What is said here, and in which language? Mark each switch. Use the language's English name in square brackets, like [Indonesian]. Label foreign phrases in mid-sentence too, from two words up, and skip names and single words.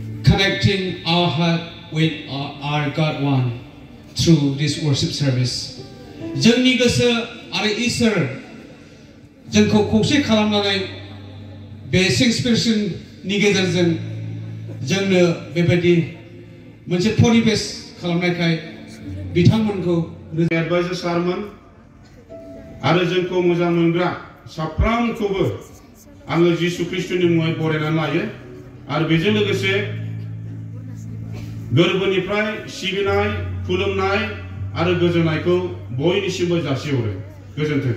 [English] connecting our heart with our God one through this worship service. [Bodo] जोंनि गोसो आरो इसोर जोंखौ खौसे खालामनानै बे एक्सप्रेसननि गेजेरजों जोंनो बेबायदि मोनसे परिबेस खालामनायखाय बिथांमोनखौ [English] advisor sermon [Bodo] आरो जोंखौ मोजां मोनग्रा साफ्रोमखौबो आङो जिसु ख्रिस्टनि मुङै बरायनानै लायो आरो बेजों लोगोसे गोरबोनिफ्राय सिबिनाय खुलुमनाय आरो गोजोननायखौ बयनिसिमबो जासिहरो गोजोन्थों।